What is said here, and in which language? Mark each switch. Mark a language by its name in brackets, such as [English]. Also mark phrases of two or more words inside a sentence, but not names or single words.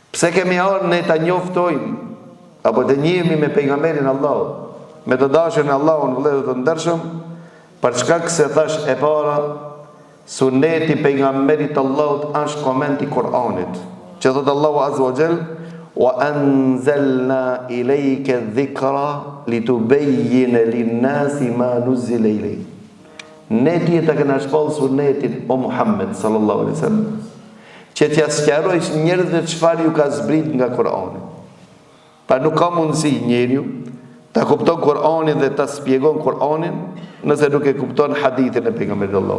[Albanian] Pse kemi ardhur ne ta njoftojmë apo të njihemi me pejgamberin Allah, me të dashur në Allahun, vëllezër të ndershëm, për shkak se thash e para, suneti pejgamberit Allahut është komenti Kur'anit, që thot [Arabic] الله عز وجل, وأنزلنا إليك الذكر لتبين للناس ما نزل إليهم. [Albanian] Ne ti ta kena shpall sunetin o Muhammed [Arabic] صلى الله عليه وسلم, [Albanian] që t'ja sqarojsh njerëzve çfarë ju ka zbrit nga Kur'ani. Pa nuk ka mundësi njeriu ta kupton Kur'anin dhe ta shpjegon Kur'anin nëse nuk e kupton hadithin e pejgamberit Allah.